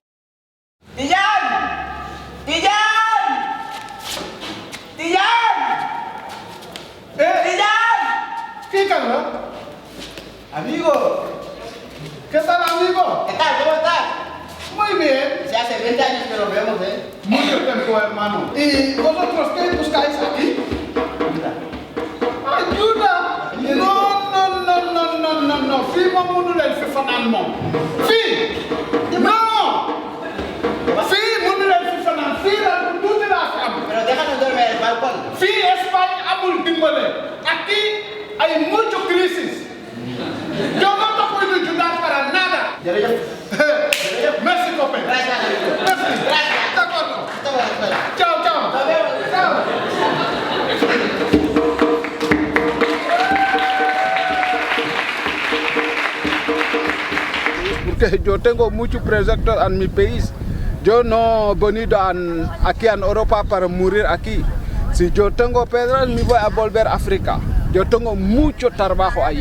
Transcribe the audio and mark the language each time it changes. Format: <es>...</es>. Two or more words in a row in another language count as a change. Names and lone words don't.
<es>Amigo. ¿Qué tal, amigo? ¿Qué tal? ¿Cómo estás? Muy bien. Si hace 20 años que nos vemos, ¿eh? Mucho tiempo, hermano. ¿Y vosotros qué buscáis aquí? ¡Ayuda! No.</es> <wo>Fii moom mënu leen fi fanaan moom. Fii! Non! Fii mënu leen fi fanaan. Fii la tuuti laa fi am.</wo> <es>Pero déjanos dormir en el balcón.</es> <wo>Fii Espagne amul dimbale.</wo> <es>Aquí hay mucho crisis. Yo no te puedo ayudar para nada.</es> <fr>Merci, copain. Merci. D'accord.</fr> <es>Ciao, ciao. Ciao. Porque yo tengo muchos proyectos en mi país. Yo no he venido aquí en Europa para morir aquí. Si yo tengo piedras, me voy a volver a África. Yo tengo mucho trabajo allí.</es>